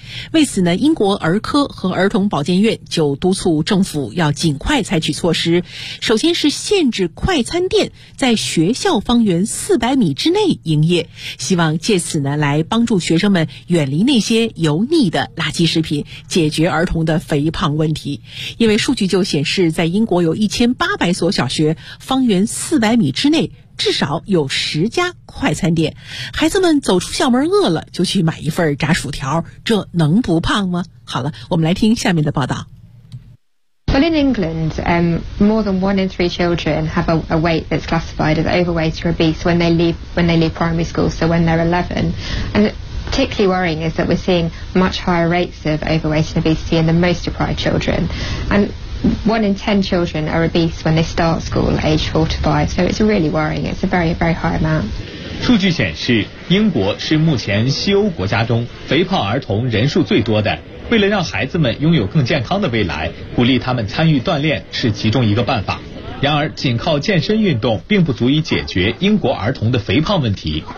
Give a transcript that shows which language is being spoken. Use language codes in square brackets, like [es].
[zh] 为此呢，英国儿科和儿童保健院就督促政府要尽快采取措施，首先是限制快餐店在学校方圆400米之内营业，希望借此呢来帮助学生们远离那些油腻的垃圾食品，解决儿童的肥胖问题。因为数据就显示，在英国有1800所小学，方圆400米之内至少有10家快餐店，孩子们走出校门饿了就去买一份炸薯条，这能不胖吗？好了，我们来听下面的报道。 [en] Well, in England, more than 1 in 3 children have a weight that's classified as overweight or obese when they leave primary school, so when they're 11. And particularly worrying is that we're seeing much higher rates of overweight and obesity in the most deprived children. And one in 10 children are obese when they start school, age 4 to 5. So it's really worrying. It's a very, very high amount. [zh] 数据显示，英国是目前西欧国家中肥胖儿童人数最多的。为了让孩子们拥有更健康的未来，鼓励他们参与锻炼是其中一个办法。然而，仅靠健身运动并不足以解决英国儿童的肥胖问题。